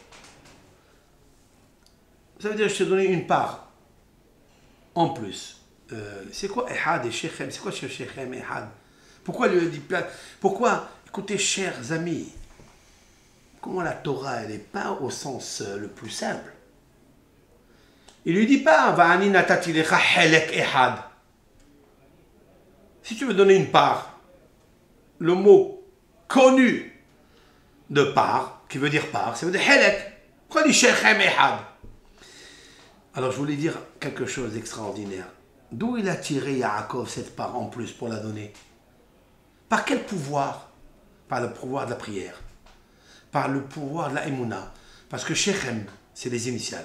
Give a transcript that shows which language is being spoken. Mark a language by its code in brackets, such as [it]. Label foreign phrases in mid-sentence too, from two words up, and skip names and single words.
[fr] Ça veut dire, je t'ai donné une part en plus. C'est quoi Ehad et Shechem? C'est quoi [he] שכם אחד? [fr] Pourquoi lui dit pourquoi? Écoutez, chers amis, comment la Torah, elle n'est pas au sens le plus simple. Il lui dit pas, [he] ואני נתתי לך חלק אחד. [fr] Si tu veux donner une part, le mot connu de part, qui veut dire part, ça veut dire helek. Pourquoi dit [he] שכם אחד? [fr] Alors je voulais dire quelque chose d'extraordinaire. D'où il a tiré Yaakov cette part en plus pour la donner? Par quel pouvoir? Par le pouvoir de la prière. Par le pouvoir de la Emouna. Parce que Shechem, c'est les initiales.